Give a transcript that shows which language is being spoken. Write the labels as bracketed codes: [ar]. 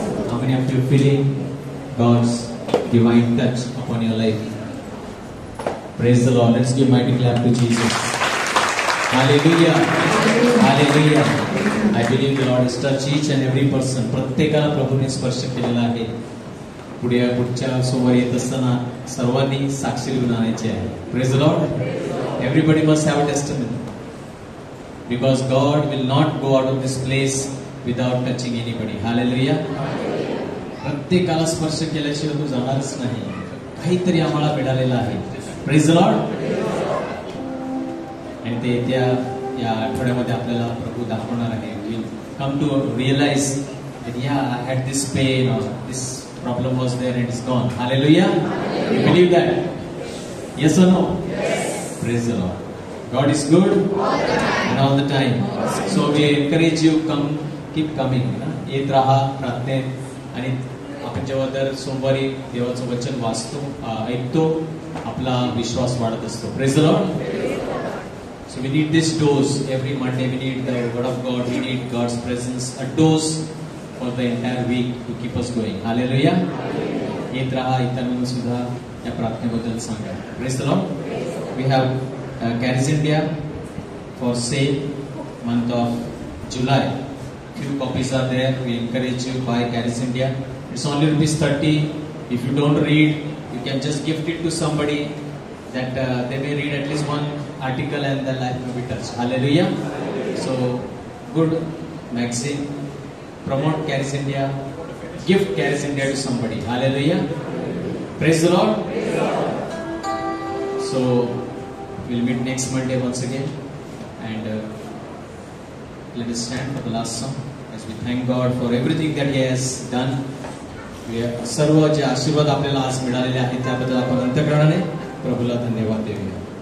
[en] How many of you feeling God's divine touch upon your life? Praise the Lord. Let's give mighty clap to Jesus. Hallelujah. Hallelujah. I believe the Lord has touched each and every person. [mr] प्रत्येकाला प्रभूने स्पर्श केलेला आहे. पुढच्या सोमवारी येत असताना सर्वांनी साक्षी घेऊन आणायची आहे. [en] Praise the Lord. Everybody must have a testimony. Because God will not go out of this place without touching anybody. Hallelujah. [mr] प्रत्येकाला स्पर्श केल्याशिवाय तो जाणारच नाही. काहीतरी आम्हाला मिळालेलं आहे. [en] Praise the Lord. [mr] आणि ते त्या या आठवड्यामध्ये आपल्याला प्रभू दाखवणार आहे. [en] We'll come to realize that yeah, I had this pain or this problem was there and it's gone. Hallelujah. You believe that? Yes or no? Yes. Praise the Lord. God is good and all the time. So we encourage you, come, keep coming. [mr] येत राहा प्रार्थनेत. आणि आपण जेव्हा दर सोमवारी देवाचं वचन वाचतो ऐकतो आपला विश्वास वाढत असतो. [en] Praise the Lord. So we need this dose every Monday. We need the word of God. We need God's presence. A dose for the entire week to keep us going. [mr] Hallelujah. येत राहा. इतरांना सुद्धा या प्रार्थनेबद्दल सांगा. [en] Praise the Lord. We have Caris India for sale month of July. Few copies are there. We encourage you buy Caris India. It's only ₹30. If you don't read, you can just gift it to somebody that they may read at least one article and their life may be touched. Hallelujah. So good magazine. Promote Caris India. Gift Caris India to somebody. Hallelujah. Praise the Lord. So we'll meet next Monday once again, and let us stand for the last song as we thank God for everything that He has done. [mr] सर्व जे आशीर्वाद आपल्याला आज मिळालेले आहेत त्याबद्दल आपण अंतःकरणाने प्रभूला धन्यवाद देऊया.